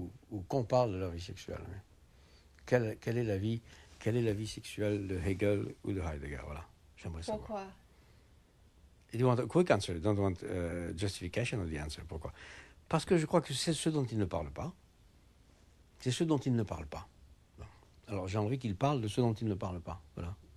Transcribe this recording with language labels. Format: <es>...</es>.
<fr>Ou qu'on parle de leur vie sexuelle. Oui. Quelle est la vie sexuelle de Hegel ou de Heidegger? Voilà, j'aimerais savoir. Pourquoi?</fr> <en>You want a quick answer, you don't want justification of the answer.</en> <fr>Pourquoi? Parce que je crois que c'est ce dont ils ne parlent pas. C'est ce dont ils ne parlent pas. Alors j'ai envie qu'ils parlent de ce dont ils ne parlent pas. Voilà.</fr>